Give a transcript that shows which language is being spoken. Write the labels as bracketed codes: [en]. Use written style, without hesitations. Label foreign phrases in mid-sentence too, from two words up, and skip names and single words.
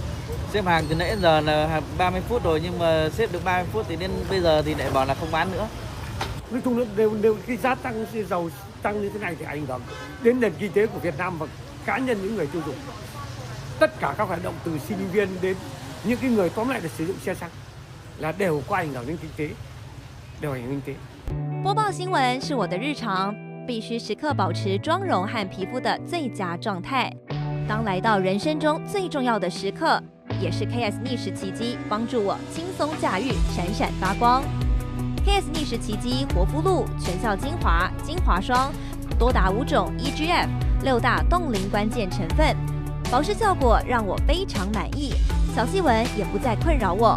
[vi] Xếp hàng từ nãy giờ là 30 phút rồi nhưng mà xếp được 30 phút thì đến bây giờ thì lại bảo là không bán nữa. Nói chung đều cái giá tăng dầu tăng như thế này thì ảnh hưởng đến nền kinh tế của Việt Nam và cá nhân những người tiêu dùng. Tất cả các hoạt động từ sinh viên đến những cái người tóm lại là sử dụng xe xăng là đều có ảnh hưởng đến kinh tế. [zh] 播报新闻是我的日常，必须时刻保持妆容和皮肤的最佳状态。当来到人生中最重要的时刻，也是 KS 逆时奇迹帮助我轻松驾驭，闪闪发光。KS 逆时奇迹活肤露全效精华、精华霜，多达5种 EGF 6大冻龄关键成分，保湿效果让我非常满意，小细纹也不再困扰我。